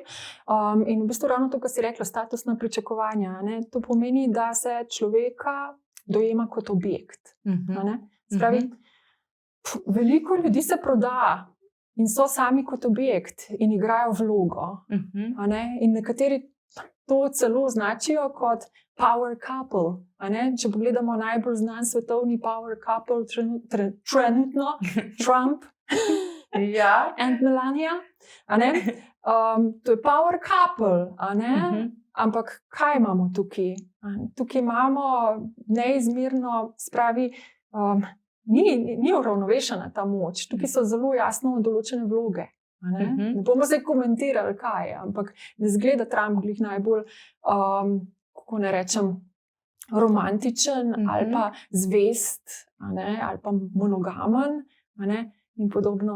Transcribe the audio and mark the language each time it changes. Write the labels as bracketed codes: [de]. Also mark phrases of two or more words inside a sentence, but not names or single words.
[sl] In v bistvu ravno to, kar si rekla, statusna pričakovanja, to pomeni, da se človeka dojema kot objekt. Spravi, veliko ljudi se proda in so sami kot objekt in igrajo vlogo. In nekateri to celo označijo kot [en] power couple. [sl] Če pogledamo najbolj znan svetovni [en] power couple [sl] trenutno, Trump and Melania, to je [en] power couple, [sl] ampak kaj imamo tukaj? Tukaj imamo neizmerno, spravi, ni uravnovešena ta moč, tukaj so zelo jasno določene vloge. Ne bomo zdaj komentirali, kaj je, ampak ne zgleda Trump glih najbolj, kako ne rečem, romantičen ali pa zvest, ali pa monogamen, in podobno.